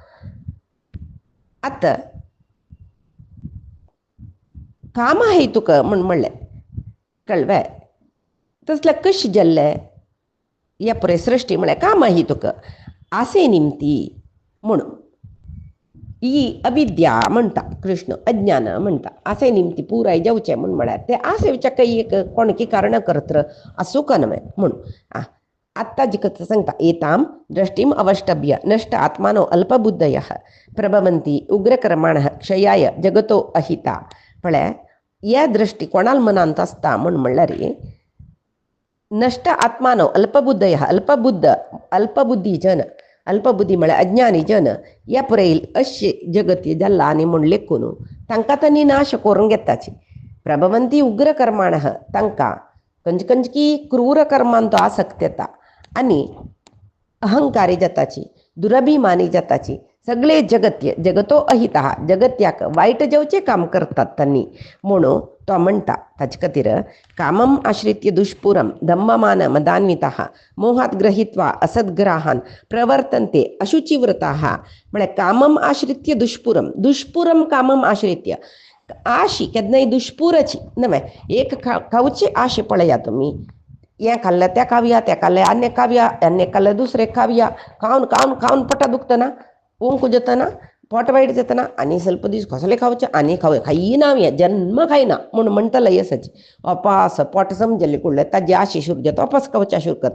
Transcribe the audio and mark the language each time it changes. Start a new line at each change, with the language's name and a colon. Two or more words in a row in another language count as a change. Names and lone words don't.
Konkani: आतां कामहेतुक म्हणलें कळ्ळें तसलें कशें जाल्लें हे पुरे सृश्टी म्हळ्यार कामहेतुक आसे निमती म्हणून ही अविद्या म्हणटा कृष्ण, अज्ञान म्हणटा. आसे निमती पुराय जेवचे म्हूण म्हळ्यार ते आसे विच्या काही एक कोणकी कारण करत्र असू का नव्हे म्हूण आत्ता जिकत सांगता.
Sanskrit: एताम दृष्टीम अवष्टभ्य नष्ट आत्मानो अल्पबुद्धय प्रभवंती उग्रकर्माण क्षयाय जगतो अहिता.
Konkani: म्हळ्यार या दृष्टी कोणाल मनांत आसता म्हूण म्हणल्यार
Sanskrit: नष्ट आत्मानो अल्पबुद्धय
Konkani: अल्पबुद्धी जन, अल्पबुद्धी म्हळ्यार अज्ञानी जन या पुरैल अशे जगत जाल्ला आनी म्हूण लेखून तांकां तांणी नाश करून घेताची.
Sanskrit: प्रभवंती उग्र कर्माण
Konkani: तांकां खंयची खंयची क्रूर कर्मांत आसक्त येता आनी अहंकारी जाताची, दुरभिमानी जाताची. सगळे जगत्य
Sanskrit: जगतो अहिता
Konkani: जगत्याक वाईट जेवचे काम करतात तांणी म्हणून तो म्हणटा. ताचे खातीर
Sanskrit: कामम आश्रित्य दुष्पुरम धम्ममान मदान्विता मोहात ग्रहित्वा असद्ग्राहान प्रवर्तन्ते अशुचिव्रता.
Konkani: म्हळ्यार
Sanskrit: कामम आश्रित्य दुष्पुरम, दुष्पुरम कामम आश्रित्य
Konkani: आशी केन्नाय दुष्पुराची नव्हे. एक खावची आशे पळया तुमी. हें खाल्लें तें खावया, तें खाल्लें आनी खावया, आनी खाल्लें दुसरें खावया. खावन खावन खावन पोटां दुखतना, पोंक जातना, पोट वायट जातना आनी ಸ್ವಲ್ಪ दीस कसले खावचे आनी खावया. खायना हांवें जन्म खायना म्हूण म्हणटलो येसाची. अपास पोट समजले कुडले ताजी आशी सुरू जाता, अपास खावच्या सुरू करता.